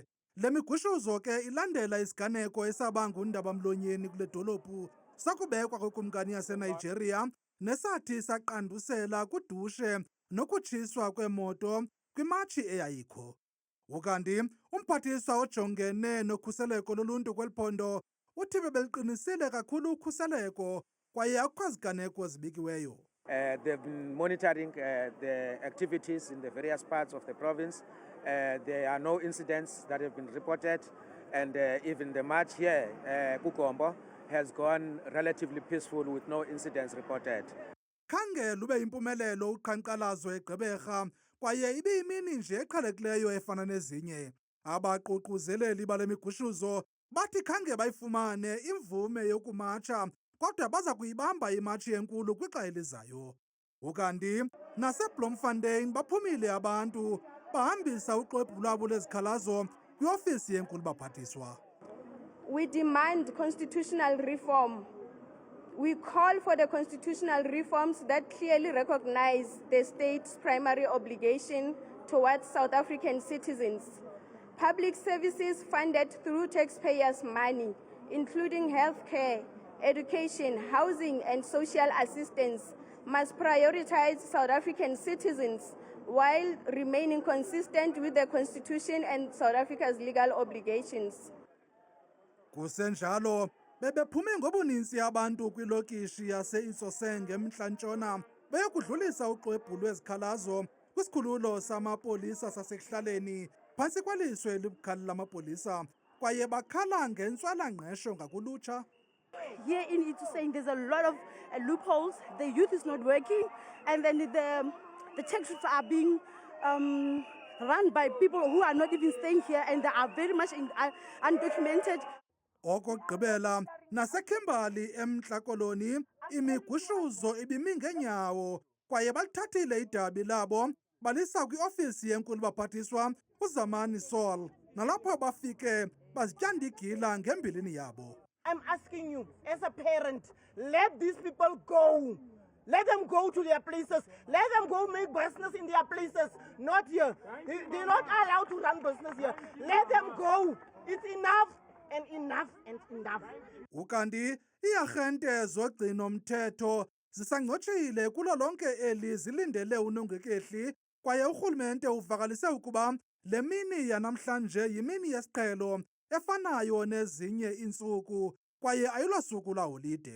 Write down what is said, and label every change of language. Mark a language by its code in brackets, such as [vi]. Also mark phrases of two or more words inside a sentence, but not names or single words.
[xh] Le migushuzo ke ilandela isiganeko esabanga undabamlonyeni kule dolophu sakubekwa kwekumkani yaseNigeria nesathi saqandusela kudushe nokutshiswa kwemoto kwimatshi eyayikho. Ukanti umphathiswa ojongene nokhuseleko loluntu kweliphondo uthi bebeliqinisile kakhulu ukhuseleko kwaye akukho ziganeko zibikiweyo. [en] They've been monitoring the activities in the various parts of the province. There are no incidents that have been reported, and even the march here, Kukombo, has gone relatively peaceful with no incidents reported. [xh] Khange lube impumelelo uqhankqalazo eGqeberha kwaye ibiyimini nje eqhelekileyo efana nezinye. Abaququzeleli bale migushuzo bathi khange bayifumane imvume yokumatsha kodwa baza kuyibamba imatshi enkulu kwixa elizayo. Ukanti naseBloemfontein baphumile abantu bahambisa uxwebhu lwabo lezikhalazo kwiofisi yenkulu baphathiswa. [en] We demand constitutional reform. We call for the constitutional reforms that clearly recognize the state's primary obligation towards South African citizens. Public services funded through taxpayers' money, including health care, education, housing, and social assistance, must prioritize South African citizens while remaining consistent with the Constitution and South Africa's legal obligations. [xh] Kusenjalo bebephume ngobuninzi abantu kwilokishi yase-Itsoseng emntla-ntshona beyokudlulisa uxwebhu lwezikhalazo kwisikhululo samapolisa sasekuhlaleni phantsi kweliso elibukhali lamapolisa kwaye bakhala ngentswela-ngqesho ngakulutsha. [en] Here in Itsoseng, there's a lot of loopholes. The youth is not working, and then the taxis are being run by people who are not even staying here, and they are very much undocumented. [xh] Okokugqibela naseKimberley emntla koloni imigushuzo ibimi ngeenyawo kwaye balithathile idabi labo balisa kwiofisi yenkulu baphathiswa uZamani Saul nalapho bafike bazityanda igila ngembilini yabo. [en] I'm asking you, as a parent, let these people go. Let them go to their places. Let them go make business in their places, not here. They're not allowed to run business here. Let them go. It's enough and enough and enough. [xh] Ukanti iarhente zogcino mthetho zisangcotshile kulo lonke eli zilindele unongekehli kwaye urhulumente uvakalise ukuba le mini yanamhlanje yimini yesiqhelo efanayo nezinye iintsuku kwaye ayilosuku laholide.